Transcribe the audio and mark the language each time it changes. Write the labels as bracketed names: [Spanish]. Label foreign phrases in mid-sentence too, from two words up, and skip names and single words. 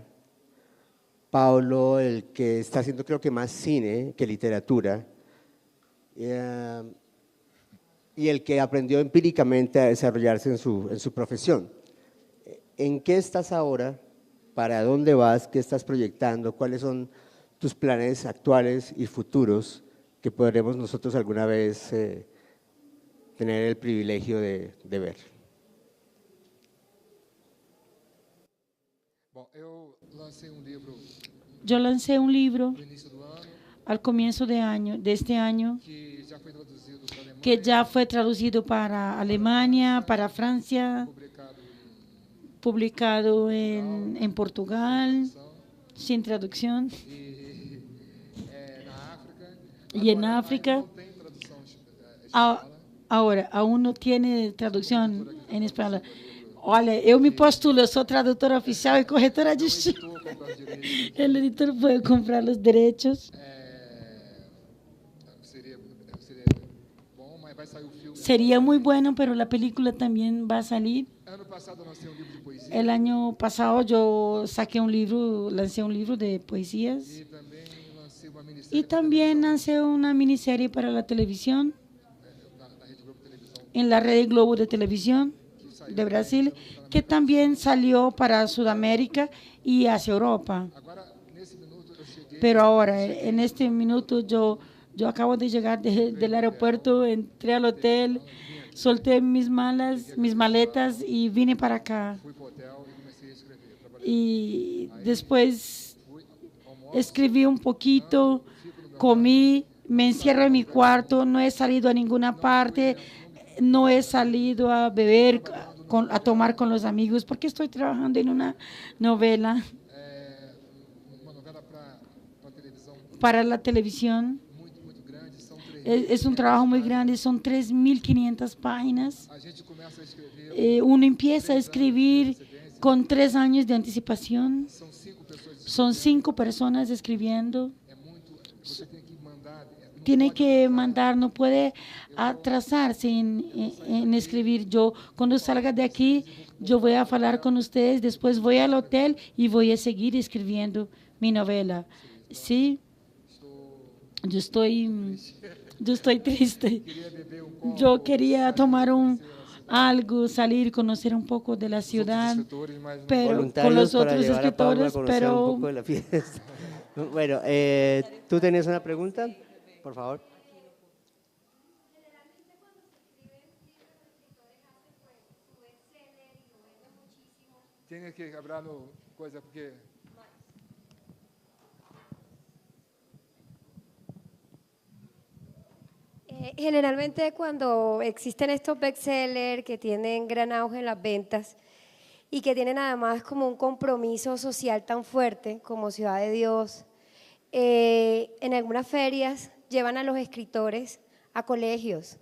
[Spanish] Paulo, el que está haciendo creo que más cine que literatura, y el que aprendió empíricamente a desarrollarse en su profesión. ¿En qué estás ahora? ¿Para dónde vas? ¿Qué estás proyectando? ¿Cuáles son tus planes actuales y futuros que podremos nosotros alguna vez tener el privilegio de ver? [Portuguese] Bom, eu lancei livro [Spanish] Yo lancé un libro [Portuguese] no início do ano [Spanish] al comienzo de este año [Portuguese] que já foi traduzido para a Alemanha, [Spanish] que ya fue traducido para Alemania, para Francia, publicado en Portugal, sin traducción, [Portuguese] na África. [Spanish] y en África. [Portuguese] Não tem tradução espanhola. [Spanish] Ahora, aún no tiene traducción en español. [Portuguese] Olha, eu me postulo, eu sou tradutora oficial e corretora de estilo. Estou comprando direito. [Spanish] El editor puede comprar los derechos. [Portuguese] Seria bom, mas vai sair o filme. [Spanish] Sería muy bueno, pero la película también va a salir. [Portuguese] Ano passado eu lancei livro de poesia [Spanish] El año pasado yo saqué un libro, lancé un libro de poesías [Portuguese] e também lancei uma minissérie [Spanish] y también lancé una miniserie para la televisión, [Portuguese] na Rede Globo Televisão. [Spanish] en la red Globo de Televisión de Brasil, que también salió para Sudamérica y hacia Europa. [Portuguese] Agora, nesse minuto, eu cheguei. [Spanish] Pero ahora, en este minuto, yo acabo de llegar del aeropuerto, entré al hotel, solté mis maletas y vine para acá. [Portuguese] Fui para o hotel e comecei a escrever. Trabalhei. [Spanish] Y después escribí un poquito, comí, me encierro en mi cuarto, no he salido a ninguna parte, no he salido a beber, a tomar con los amigos, porque estoy trabajando en una novela [Portuguese] Uma novela para televisão [Spanish] para la televisión. [Portuguese] muito, muito grande. São 3. [Spanish] Es un trabajo muy grande, son 3.500 páginas. [Portuguese] A gente começa a escrever. [Spanish] Uno empieza a escribir con 3 años de anticipación. [Portuguese] São 5 pessoas. [Spanish] Son 5 personas escribiendo. [Portuguese] É muito. Você tem que mandar. [Spanish] Tiene que mandar, no puede atrasarse en escribir. Yo, cuando salga de aquí, yo voy a hablar con ustedes, después voy al hotel y voy a seguir escribiendo mi novela. Sí, yo estoy triste. Yo quería tomar algo, salir, conocer un poco de la ciudad, [Portuguese] Escritores, mas [Spanish] pero con Voluntarios los para otros llevar a Pablo a escritores, conocer un pero poco de la fiesta. Bueno, ¿tú tenías una pregunta? Por favor. [Portuguese] tem que abrir no coisa porque [Spanish] Generalmente cuando existen estos bestsellers que tienen gran auge en las ventas y que tienen además como un compromiso social tan fuerte como Ciudad de Dios, en algunas ferias llevan a los escritores a colegios.